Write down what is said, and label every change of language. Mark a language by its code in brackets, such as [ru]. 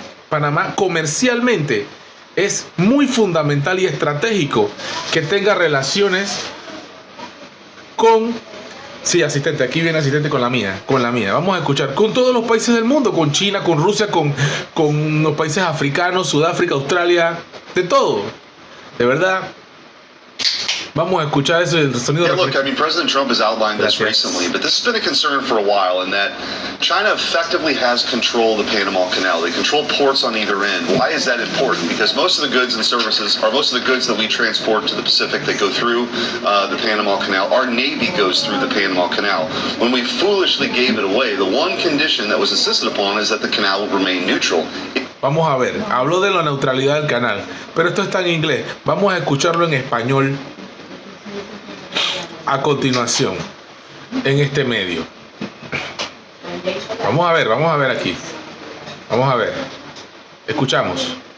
[es] Panamá comercialmente es muy fundamental y estratégico que tenga relaciones con... Sí, asistente, aquí viene asistente con la mía. Vamos a escuchar con todos los países del mundo, con China, con Rusia, con los países africanos, Sudáfrica, Australia, de todo. De verdad. Vamos a escuchar eso del sonido. [en] Yeah, look, I mean, President Trump has outlined this recently, but this has been a concern for a while, in that China effectively has control of the Panama Canal. They control ports on either end. Why is that important? Because most of the goods and services, or most of the goods that we transport to the Pacific that go through the Panama Canal, our Navy goes through the Panama Canal. When we foolishly gave it away, the one condition that was insisted upon is that the canal will remain neutral. [es] Vamos a ver, habló de la neutralidad del canal, pero esto está en inglés. Vamos a escucharlo en español a continuación en este medio. Vamos a ver aquí. Vamos a ver. Escuchamos.